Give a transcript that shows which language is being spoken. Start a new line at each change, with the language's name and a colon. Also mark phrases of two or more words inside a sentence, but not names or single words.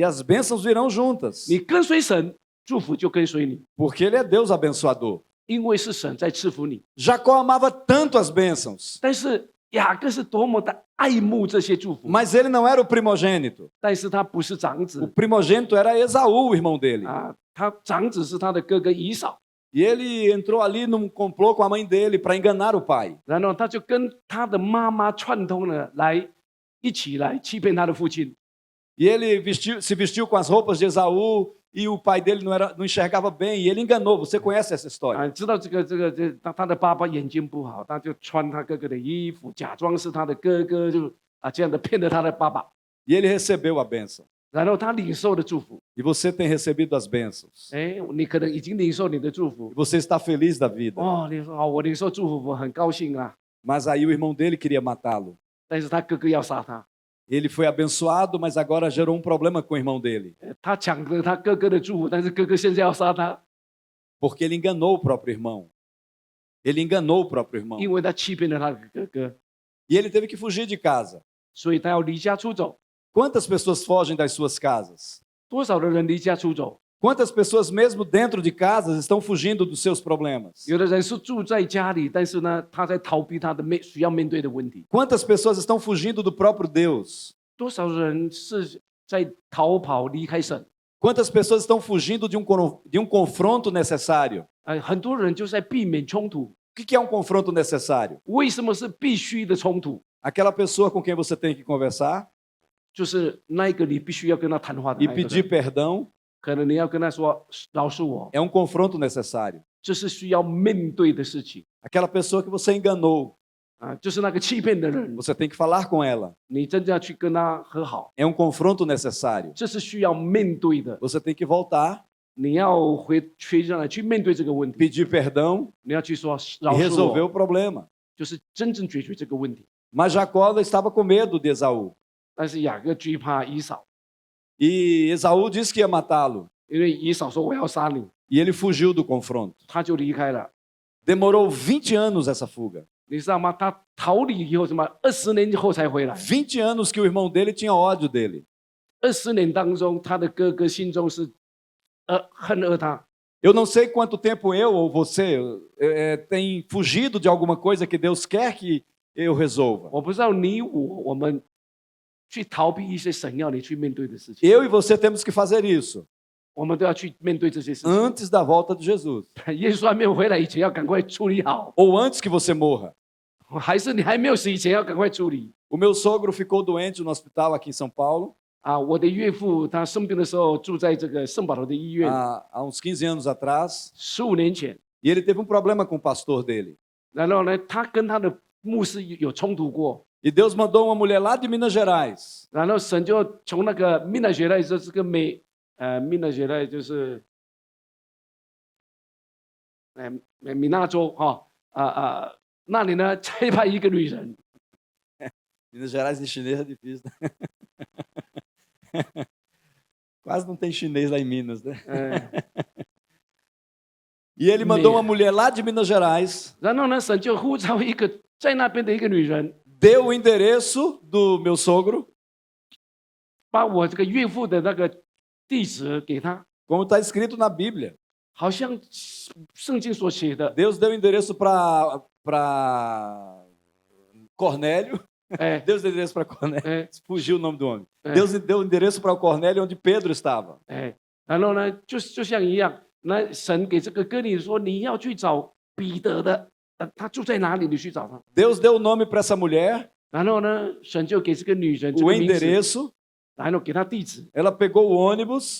Portuguese: E。as bênçãos virão juntas,
Chinese: 你跟随神，祝福就跟随你，
Portuguese: porque ele é Deus abençoador.
Chinese: 因为是神在赐福你。
Portuguese: Jacó amava tanto as bênçãos,
Chinese: 但是雅各是多么的爱慕这些祝福，
Portuguese: mas ele não era o primogênito.
Chinese: 但是他不是长
Portuguese: O
Chinese: 子
Portuguese: primogênito era Esaú, o irmão dele.
Chinese: 啊，他长子是他的哥哥以扫，
Portuguese: E ele entrou ali num complô com a mãe dele para enganar o pai.
Chinese: 然后他就跟他的妈妈串通了，一起来欺骗他的父亲。
Portuguese: E ele se vestiu com as roupas de Esaú e o pai dele não enxergava bem e ele enganou. Você conhece essa história?
Chinese: 啊，知道他的爸爸眼睛不好，他就穿他哥哥的衣服，假装是他的哥哥，就这样的骗了他的爸爸，
Portuguese: E ele recebeu a bênção.
Chinese: 然后他领受了祝福。
Portuguese: E você tem recebido as bênçãos.
Chinese: 哎，你可能已经领受你的祝福
Portuguese: E você está feliz da vida.
Chinese: 哦，你说哦，我领受祝福，我很高兴啊。
Portuguese: Mas aí o irmão dele queria matá-lo.
Chinese: 但是他哥哥要杀他，
Portuguese: Ele foi abençoado, mas agora gerou um problema com o irmão dele.
Chinese: 他抢了他哥哥的祝福，但是哥哥现在要杀他，
Portuguese: Porque ele enganou o próprio irmão. Ele enganou o próprio irmão.
Chinese: 因为他欺骗了他的哥哥，
Portuguese: E ele teve que fugir de casa.
Chinese: 所以他要离家出走。
Portuguese: Quantas pessoas fogem das suas casas?
Chinese: 多少的人离家出走？
Portuguese: Quantas pessoas, mesmo dentro de casas, estão fugindo dos seus problemas?
Chinese: 有的人是住在家里，但是呢，他在逃避他的需要面对的问题。
Portuguese: Quantas pessoas estão fugindo do próprio Deus?
Chinese: 多少人是在逃跑离开神？
Portuguese: Quantas pessoas estão fugindo de um confronto necessário?
Chinese: 很多人就是在避免冲突。
Portuguese: O que é um confronto necessário?
Chinese: 为什么是必须的冲突？
Portuguese: Aquela pessoa com quem você tem que conversar
Chinese: 就是那一个你必须要跟他谈话的
Portuguese: e
Chinese: 那一个
Portuguese: pedir
Chinese: 人，
Portuguese: perdão
Chinese: 可能你要跟他说饶恕我，
Portuguese: é um confronto necessário.
Chinese: 这是需要面对的事情
Portuguese: Aquela pessoa que você enganou,
Chinese: 啊，就是那个欺骗的人，
Portuguese: você tem que falar com ela.
Chinese: 你真正要去跟他和好，
Portuguese: É um confronto necessário.
Chinese: 这是需要面对的。
Portuguese: Você tem que voltar,
Chinese: 你要回上来去面对这个问题，
Portuguese: pedir perdão
Chinese: 你要去说
Portuguese: e
Chinese: 饶恕
Portuguese: resolver
Chinese: 我，
Portuguese: o problema.
Chinese: 就是真正解决这个问题。
Portuguese: Mas Jacó estava com medo de Esaú.
Chinese: 但是雅各惧怕以扫，
Portuguese: E Esaú disse que ia matá-lo.
Chinese: 因为以扫说我要杀你，
Portuguese: E ele fugiu do confronto.
Chinese: 他就离开了。
Portuguese: Demorou 20 anos essa fuga.
Chinese: 你知道吗？他逃离以后什么？20年后才回来。
Portuguese: 20 anos que o irmão dele tinha ódio dele.
Chinese: 20 年当中，他的哥哥心中是恨恶他。
Portuguese: Eu não sei quanto tempo eu ou você tem fugido de alguma coisa que Deus quer que eu resolva.
Chinese: 我不知道你我们去逃避一些神要你去面对的事情，
Portuguese: Eu e você temos que fazer isso
Chinese: 我们都要去面对这些事情。
Portuguese: antes da volta de Jesus.
Chinese: 耶稣还没有回来以前，要赶快处理好；
Portuguese: Ou antes que você morra.
Chinese: 还是你还没有死以前，要赶快处理。
Portuguese: O meu sogro ficou doente no hospital aqui em São Paulo
Chinese: 啊，我的岳父他生病的时候住在这个圣保罗的医院，
Portuguese: há uns 15 anos atrás.
Chinese: 15 年前。
Portuguese: E ele teve um problema com o pastor dele.
Chinese: 然后呢，他跟他的牧师有冲突过，
Portuguese: E Deus mandou uma mulher lá de Minas Gerais
Chinese: 然后神就从那个米纳学来，就是个米纳学来就是米纳州哈那里呢差派一个女人，
Portuguese: Minas Gerais em chinês é difícil. Quase não tem chinês lá em Minas, né? E ele mandou uma mulher lá de Minas Gerais,
Chinese: 然后呢，神就呼召一个在那边的一个女人，
Portuguese: deu o endereço do meu sogro,
Chinese: 把我这个岳父的那个地址给他，
Portuguese: como está escrito na Bíblia.
Chinese: 好像圣经所写的，
Portuguese: Deus deu o endereço para Cornélio. 哎 Deus deu o endereço para Cornélio. 哎 Fugiu o nome do homem. É. Deus deu o endereço para o Cornélio onde Pedro estava.
Chinese: 哎，然后呢，就像一样，那神给这个哥尼说，你要去找彼得的，他住在哪里？你去找他。
Portuguese: Deus deu o nome para essa mulher,
Chinese: 然后呢，神就给这个女人这
Portuguese: o
Chinese: 个名字，
Portuguese: endereço.
Chinese: 然后给她地址，
Portuguese: Ela pegou o ônibus,